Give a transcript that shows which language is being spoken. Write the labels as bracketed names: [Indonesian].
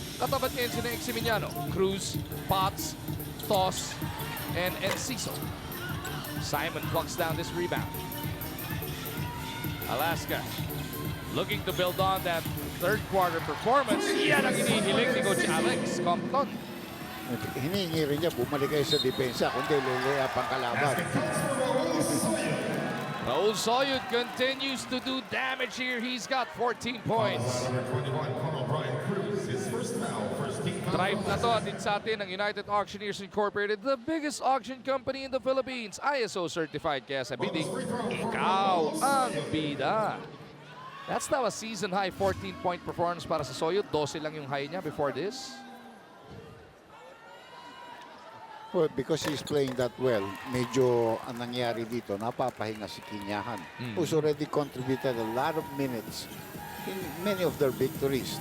[Filipino] Katapat ngayon sila Eximiniano, Cruz, Potts, Toss, and Enciso. [English] Simon plucks down this rebound. Alaska looking to build on that third quarter performance. [Filipino] Yan ang hinihiling ni Coach Alex Compton. Hinihingi rin niya, bumalik kayo sa depensa, kundi luluyap ang kalaban. [English] Raul Soyut continues to do damage here. He's got 14 points. [Filipino] Drive na to atin sa atin ng United Auctioneers Incorporated, [English] the biggest auction company in the Philippines. [Filipino] ISO certified, kaya sa bidding, ikaw ang bida. [English] That's now a season high 14-point performance [Filipino] para sa Soyut. 12 lang yung high niya before this. [English] Well, because he's playing that well, [Filipino] medyo ang nangyari dito, napapahinga si Kinyahan, [English] who's already contributed a lot of minutes in many of their victories.